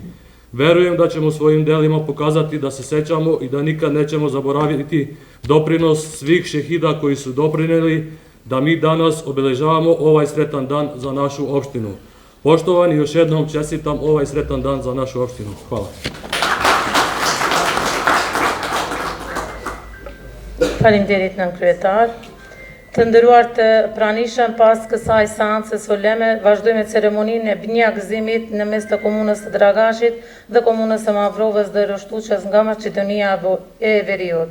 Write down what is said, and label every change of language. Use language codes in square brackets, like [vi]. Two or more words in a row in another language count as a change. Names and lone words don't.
[bs] Verujem da ćemo svojim delima pokazati da se sećamo i da nikad nećemo zaboraviti doprinos svih šehida koji su doprineli da mi danas obeležavamo ovaj sretan dan za našu opštinu. Poštovani, još jednom čestitam ovaj sretan dan za našu opštinu. Hvala. [sq] Faleminderit nën kryetar. Të nderuar të pranishëm, pas kësaj seance soleme, vazhdojmë ceremoninë e binjagëzimit në mes të komunës së Dragashit dhe komunës së Mavrovës dhe Roshtuçës nga Maqedonia e Veriut.